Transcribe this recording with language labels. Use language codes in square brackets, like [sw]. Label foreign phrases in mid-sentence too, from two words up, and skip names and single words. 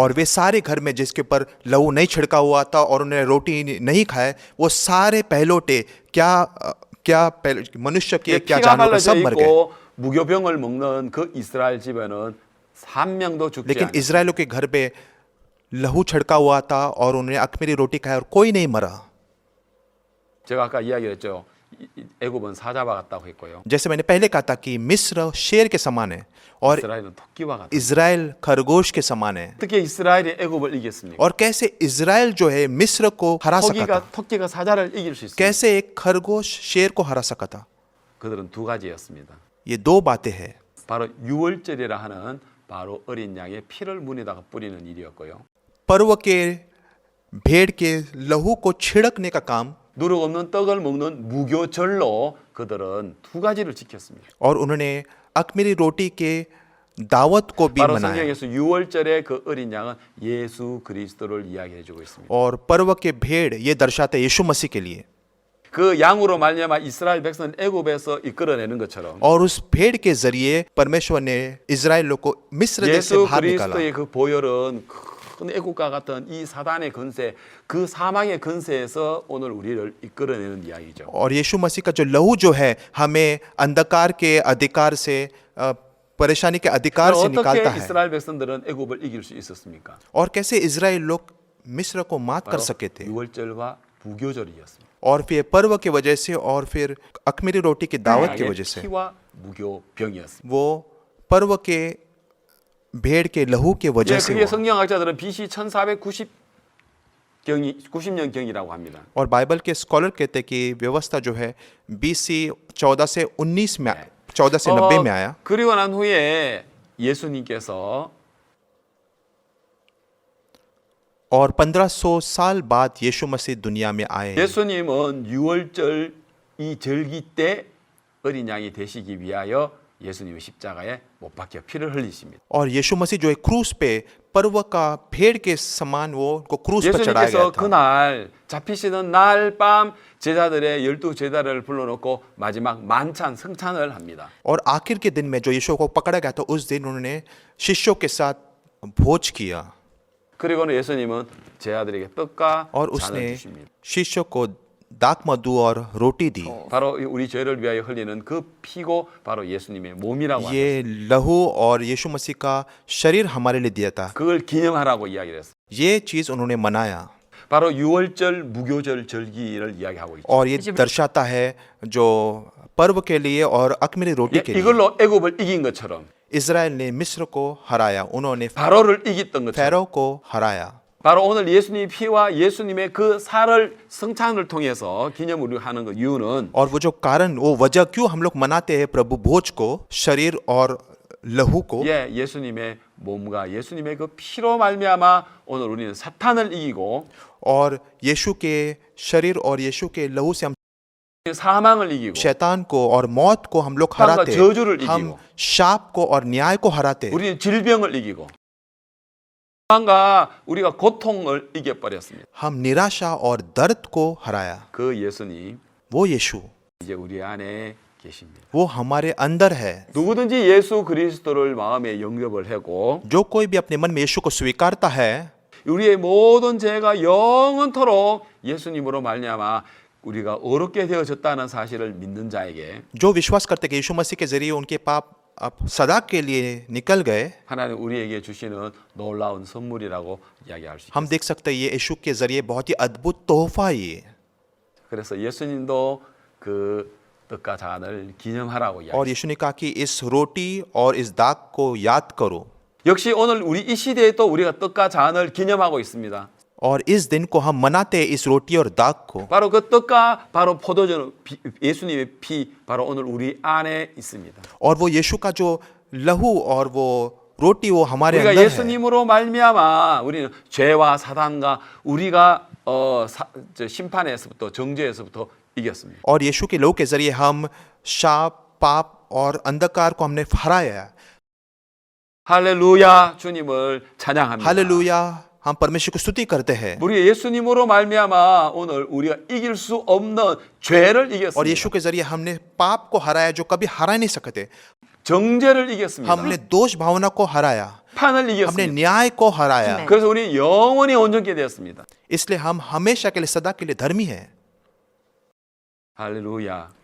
[hi] और वे सारे घर में जिसके ऊपर लहू नहीं छिड़का हुआ था और उन्हें रोटी नहीं खाए, वो सारे पहलोटे मनुष्य के क्या [ko] 피가 [hi] जानवर [ko] 발라져 [hi] सब मर गए। [ko] 있고 무교병을 먹는 그 이스라엘 집에는 한 명도 죽지 [hi] लेकिन [ko] 않았습니다. [hi] इजरायलियों के घर पे लहू छिड़का हुआ था और उन्होंने अख़मीरी रोटी खाई और कोई नहीं मरा। [ko] 제가 아까 이야기했죠. 애굽은 사자와 같다고 했고요. [hi] जैसे मैंने पहले कहा था कि मिस्र शेर के समान है और [ko] 이스라엘은 토끼와 같다. [hi] इजराइल खरगोश के समान है। [ko] 어떻게 이스라엘이 애굽을 이겼습니까? [hi] और कैसे इजराइल जो है मिस्र को हरा सका था, [ko] 토끼가 사자를 이길 수 있습니다. [hi] कैसे एक खरगोश शेर को हरा सका था। [ko] 그들은 두 가지였습니다. [hi] ये दो बातें हैं। [ko] 바로 유월절이라 하는 바로 어린 양의 피를 문에다가 뿌리는 일이었고요. [hi] पर्व के भेड़ के लहू को छिड़कने का काम [ko] 누룩 없는 떡을 먹는 무교절로 그들은 두 가지를 지켰습니다. [hi] और उन्होंने अख़मीरी रोटी के दावत को भी [ko] 바로 [hi] मनाया। [ko] 성경에서 유월절의 그 어린 양은 예수 그리스도를 이야기해 주고 있습니다. [hi] और पर्व के भेड़ ये दर्शाते यीशु मसीह के लिए। [ko] 그 양으로 말미암아 이스라엘 백성은 애굽에서 이끌어내는 것처럼 [hi] और उस भेड़ के जरिए परमेश्वर ने इजराइल को मिस्र देश से [ko] 예수 [hi] बाहर निकाला। [ko] 그리스도의 그 보혈은 큰 애국과 같은 이 사단의 건세, 그 사망의 건세에서 오늘 우리를 이끌어내는 이야기죠. [hi] और यीशु मसीह का जो लहू जो है हमें अंधकार के अधिकार से परेशानी के अधिकार से [ko] 어떻게 [hi] निकालता है। [ko] 이스라엘 백성들은 애굽을 이길 수 있었습니까? [hi] और कैसे इजराइल लोग मिस्र को मात कर [ko] 바로 [hi] सके थे। [ko] 유월절과 부교절이었습니다. [hi] और फिर पर्व की वजह से और फिर अख़मीरी रोटी की दावत की [ko] 양의 [hi] वजह से [ko] 피와 무교병이었습니다. [hi] वो पर्व के भेड़ के लहू की वजह [ko] 예, [hi] से [ko] 그게 [hi] हुआ। [ko] 성경학자들은 BC 1490 년경이라고 합니다. [hi] और बाइबल के स्कॉलर कहते हैं कि व्यवस्था जो है BC 14 से 19 में 14 से 90 में आया। [ko] 그리고 난 후에 예수님께서 [hi] और 1500 साल बाद यीशु मसीह दुनिया में आए। [ko] 예수님은 유월절 이 절기 때 어린 양이 되시기 위하여 예수님의 십자가에 못 박혀 피를 흘리십니다. [hi] और यीशु मसीह जो है क्रूस पे पर्व का भेड़ के समान वो उनको क्रूस पर चढ़ाया गया [ko] 예수님께서 [hi] था। [ko] 그날 잡히시는 날 밤 제자들의 12제자를 불러놓고 마지막 만찬 성찬을 합니다. [hi] और आखिर के दिन में जो यीशु को पकड़ा गया था उस दिन उन्होंने शिष्यों के साथ भोज किया [ko] 그리고는 예수님은 제자들에게 떡과 [hi] और [ko] 잔을 [hi] उसने [ko] 주십니다. [hi] शिष्यों को दाख मधु और रोटी दी। [ko] 바로 우리 죄를 위하여 흘리는 그 피고 바로 예수님의 몸이라고 합니다. [hi] ये लहू और यीशु मसीह का शरीर हमारे लिए दिया था। [ko] 그걸 기념하라고 이야기를 했어요. [hi] ये चीज उन्होंने मनाया [ko] 바로 유월절 무교절 절기를 이야기하고 있죠. [hi] और ये दर्शाता है जो पर्व के लिए और अख़मीरी रोटी के लिए [ko] 이걸로 애굽을 이긴 것처럼 [hi] इजराइल ने मिस्र को हराया, उन्होंने [ko] 바로를 이겼던 것처럼 [hi] फेरो को हराया। [ko] 바로 오늘 예수님의 피와 예수님의 그 살을 성찬을 통해서 기념으로 하는 그 이유는 [hi] और वो जो कारण वो वजह क्यों हम लोग मनाते हैं प्रभु भोज को, शरीर और लहू को, [ko] 예, 예수님의 몸과 예수님의 그 피로 말미암아 오늘 우리는 사탄을 이기고 [hi] और यीशु के शरीर और यीशु के लहू से हम [ko] 사망을 이기고 [hi] शैतान को और मौत को हम लोग [ko] 사탄과 [hi] हराते [ko] 저주를 [hi] हैं, हम [ko] 이기고 [hi] शाप को और न्याय को हराते हैं, [ko] 우리는 질병을 이기고 사망과 우리가 고통을 이겨버렸습니다. [hi] हम निराशा और दर्द को हराया। [ko] 그 예수님 [hi] वो यीशु [ko] 이제 우리 안에 계십니다. [hi] वो हमारे अंदर है। [ko] 누구든지 예수 그리스도를 마음에 영접을 하고 [hi] जो कोई भी अपने मन में यीशु को स्वीकारता है [ko] 우리의 모든 죄가 영원토록 예수님으로 말미암아 우리가 어렵게 되어졌다는 사실을 믿는 자에게 [hi] जो विश्वास करते कि यीशु मसीह के जरिए उनके पाप अब सदा के लिए निकल गए, [ko] 하나님 우리에게 주시는 놀라운 선물이라고 이야기할 수 [hi] हम [ko] 있습니다. [hi] देख सकते हैं ये यीशु के जरिए बहुत ही अद्भुत तोहफा ये। [ko] 그래서 예수님도 그 떡과 잔을 기념하라고 [hi] और [ko] 이야기합니다. [hi] यीशु ने कहा कि इस रोटी और इस दाग को याद करो। [ko] 역시 오늘 우리 이 시대에 또 우리가 떡과 잔을 기념하고 있습니다. [hi] और इस दिन को हम मनाते हैं, इस रोटी और दाग को। [ko] 바로 그 떡과 바로 포도주 예수님의 피 바로 오늘 우리 안에 있습니다. [hi] और वो यीशु का जो लहू और वो रोटी वो हमारे [ko] 우리가 [hi] अंदर है। [ko] 예수님으로 말미암아 우리는 죄와 사단과 우리가 심판에서부터 정죄에서부터 이겼습니다. [hi] और यीशु के लहू के जरिए हम शाप, पाप और अंधकार को हमने हराया। [ko] 할렐루야 주님을 찬양합니다. [hi] हालेलुया, हम परमेश्वर को स्तुति करते हैं। [ko] 우리 예수님으로 말미암아 오늘 우리가 이길 수 없는 죄를 [hi] और [ko] 이겼습니다. [hi] यीशु के जरिए हमने पाप को हराया जो कभी हरा नहीं सकते। [ko] 정죄를 이겼습니다. [hi] हमने दोष भावना को हराया, [ko] 판을 [hi] हमने [ko] 이겼습니다. [hi] न्याय को हराया। [ko] 그래서 우리 영원히 온전케 되었습니다. [hi] इसलिए हम हमेशा के लिए सदा के लिए धर्मी हैं। [ko] 할렐루야. [hi] हालेलुया।